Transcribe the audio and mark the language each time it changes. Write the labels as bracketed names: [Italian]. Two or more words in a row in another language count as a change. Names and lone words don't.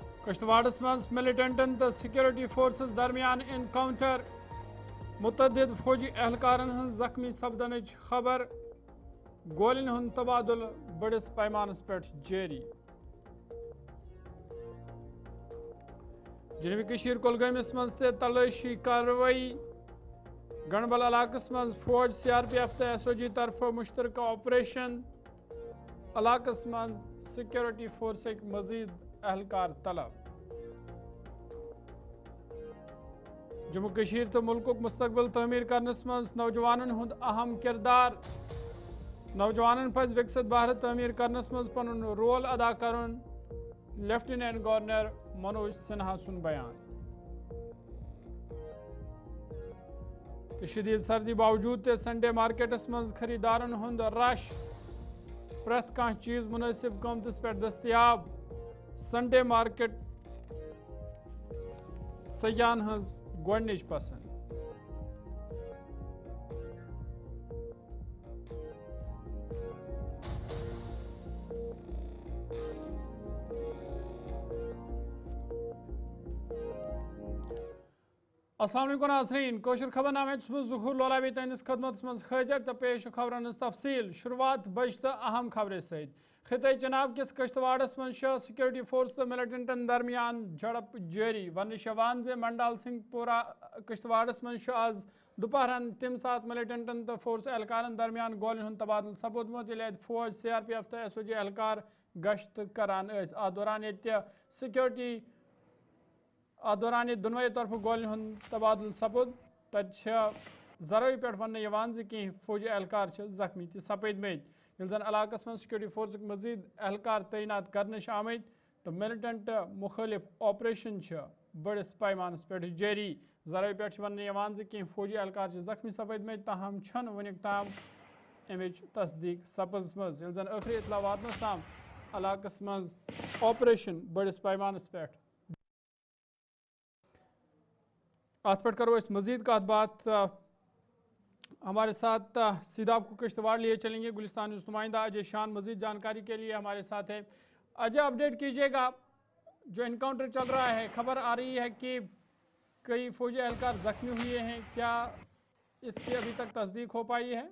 [Kashmiri] کشتواڑس مز ملٹنٹن تو سیکورٹی فورسز درمیان انکاؤنٹر متعدد فوجی اہلکارن ہن زخمی سپدنچ خبر گولن ہن تبادل بڑس پیمانس پہ جاری جنوبی کشیر کولگامس مز تے تلاشی کاروائی گنڈبل علاقس مز فوج سی آر پی ایف تو ایس او جی طرف مشترکہ آپریشن علاقس مز سیکورٹی فورسک مزید اہلکار طلب جموں کشیر تو ملکک مستقبل تعمیر کرنس مز نوجوانن ہند اہم کردار نوجوانن پز وکست بھارت تعمیر کرنس مز پنن رول ادا کرن لیفٹیننٹ گورنر منوج سنہا سن بیان شدید سردی باوجود تے سنڈے مارکیٹس مز خریدارن ہند رش پریت کان چیز مناسب قیمتس پہ دستیاب سنڈے مارکیٹ سیاحن ہز گوڑنچ پسند [Arabic] السلام علیکم [Kashmiri] ناظرین کوشر خبر نامہ ظہور لولابی تہندس خدمت مز حاضر تو پیش خبرن ہز تفصیل شروعات بج تو اہم خبر ست خطہ چناب کس کشتواڑس مز سیکورٹی فورس تو ملٹنٹن درمیان جھڑپ جاری ونش وان زِ منڈال سنگھ پورہ کشتواڑس مز آز دوپہرن تم سات ملٹنٹن تو فورس اہلکارن درمیان گولن ہند تبادل سپودمت ییٚلہِ اتہِ فوج سی آر پی ایف تو ایس او جی اہلکار گشت کران اتھ دوران یہ سیکورٹی دوران یہ دونوے طرف گولن ہند تبادل سپود تت ذرائع پہ ون کہ فوجی اہلکار زخمی تہ سپدمت یل زن علاقس من سیکورٹی فورسک مزید اہلکار تعینات کرنش آمت تو ملٹنٹ مخالف آپریشن بڑس پیمانس پہ جاری ذرائع پہ ون کہ فوجی اہلکار زخمی سپدمت تاہم چھن ونیک تام امچ تصدیق سپزمز یل زن آخری اطلاع واتنس تام علاقس مز آپریشن بڑس پیمانس پہ [Urdu] آت پر کرو اس مزید کا بات ہمارے ساتھ سیدھا آپ کو کشتواڑ لیے چلیں گے گلستان نیوز نمائندہ اجے شان مزید جانکاری کے لیے ہمارے ساتھ ہے اجے اپڈیٹ کیجئے گا جو انکاؤنٹر چل رہا ہے خبر آ رہی ہے کہ کئی فوجی اہلکار زخمی ہوئے ہیں کیا اس کی ابھی تک تصدیق ہو پائی ہے؟